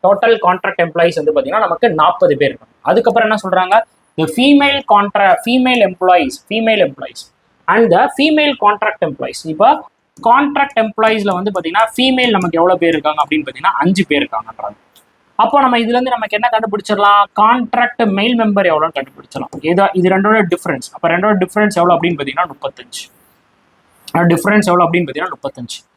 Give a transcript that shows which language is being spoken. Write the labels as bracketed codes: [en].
[ta] Total contract employees வந்து பார்த்தீங்கன்னா நமக்கு 40 பேர் இருக்காங்க. அதுக்கப்புறம் என்ன சொல்றாங்க? [en] the female employees and the female contract employees. [ta] இப்போ கான்ட்ராக்ட் எம்ப்ளாயிஸ்ல வந்து பார்த்தீங்கன்னா ஃபீமேல் நமக்கு எவ்வளோ பேர் இருக்காங்க அப்படின்னு பார்த்தீங்கன்னா 5 பேர் இருக்காங்கன்றாங்க. அப்போ நம்ம இதுல இருந்து நமக்கு என்ன கண்டுபிடிச்சிடலாம்? கான்ட்ராக்ட் மெயில் மெம்பர் எவ்வளோன்னு கண்டுபிடிச்சிடலாம். இது ரெண்டோட டிஃபரன்ஸ். அப்போ ரெண்டோட டிஃபரன்ஸ் எவ்வளோ அப்படின்னு பார்த்தீங்கன்னா 35. டிஃபரன்ஸ் எவ்வளோ அப்படின்னு பார்த்தீங்கன்னா 35.